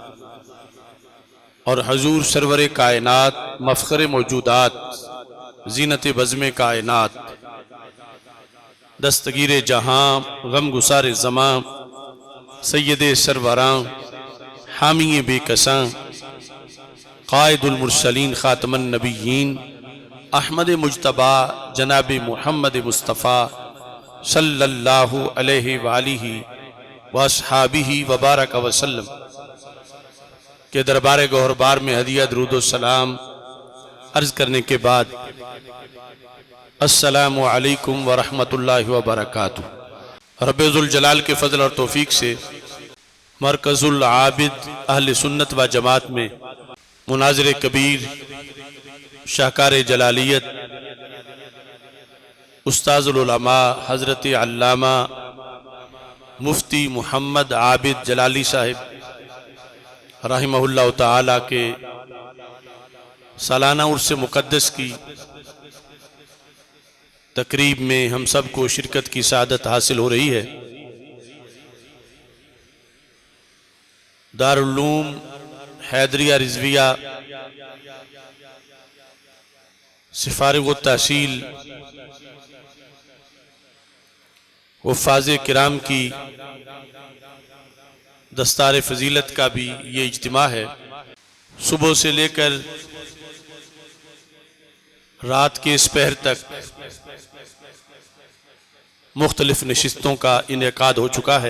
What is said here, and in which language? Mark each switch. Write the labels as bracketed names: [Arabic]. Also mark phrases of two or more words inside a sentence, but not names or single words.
[Urdu] اور حضور سرور کائنات مفخر موجودات زینت بزم کائنات دستگیر جہاں غم گسار زماں سید سروراں حامی بیکساں [Arabic] قائد المرسلين خاتم النبيين [Urdu] احمد مجتبیٰ جناب محمد مصطفیٰ [Arabic] صلى الله عليه وآله وأصحابه وبارك وسلم [Urdu] کے دربار گوہربار میں ہدیہ درود سلام عرض کرنے کے بعد [Arabic] السلام عليكم ورحمة الله وبركاته. [Urdu] رب الجلال کے فضل اور توفیق سے مرکز العابد اہل سنت و جماعت میں مناظر کبیر شاہکار جلالیت استاذ العلماء حضرت علامہ مفتی محمد عابد جلالی صاحب رحمہ اللہ تعالیٰ کے سالانہ عرس مقدس کی تقریب میں ہم سب کو شرکت کی سعادت حاصل ہو رہی ہے. دار العلوم حیدریہ رضویہ سے فارغ و تحصیل حفاظ کرام کی دستار فضیلت کا بھی یہ اجتماع ہے. صبح سے لے کر رات کے اس پہر تک مختلف نشستوں کا انعقاد ہو چکا ہے.